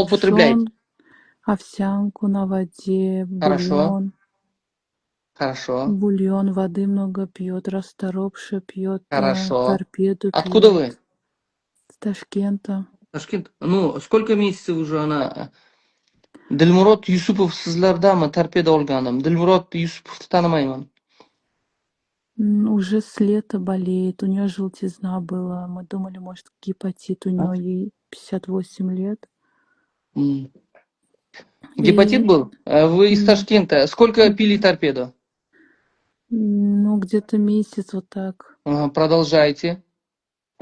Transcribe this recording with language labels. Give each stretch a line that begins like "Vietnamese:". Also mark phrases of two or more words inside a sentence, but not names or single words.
Russian: употребляет? пшен, овсянку на воде, Хорошо. бульон. Хорошо. Бульон, воды много пьет, расторопше пьет, Хорошо. торпеду Откуда пьет. вы? С Ташкента. Ташкент. Ну, сколько месяцев уже она?
Uzbek: Dilmurod Yusupov sizlardami torpeda olganim? Dilmurod Yusupovni tanimayman.
Russian: Уже с лета болеет, у нее желтизна была. Мы думали, может, гепатит у нее, ей 58 лет. М. Гепатит И был? Вы из м, Ташкента. Сколько пили торпеду? ну, где-то месяц вот так.